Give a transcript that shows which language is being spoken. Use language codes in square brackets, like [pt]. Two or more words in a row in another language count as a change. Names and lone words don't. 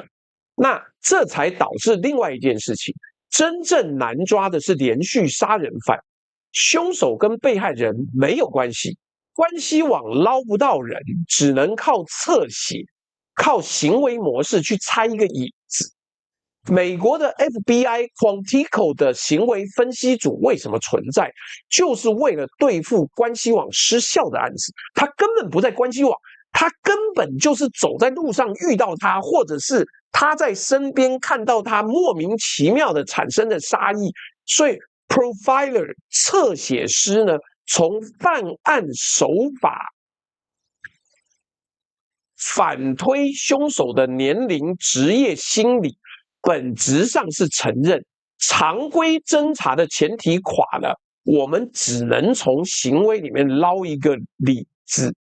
[zh] 那這才導致另外一件事情，真正難抓的是連續殺人犯，兇手跟被害人沒有關係。關係網撈不到人，只能靠側寫，靠行為模式去猜一個影子。美國的 FBI Quantico 的行為分析組為什麼存在？就是為了對付關係網失效的案子。他根本不在關係網，他根本就是走在路上遇到他，或者是他在身邊看到他，莫名其妙的產生的殺意。所以 Profiler 側寫師呢，從犯案手法反推兇手的年齡、職業、心理，本質上是承認常規偵查的前提垮了，我們只能從行為裡面撈一個理字。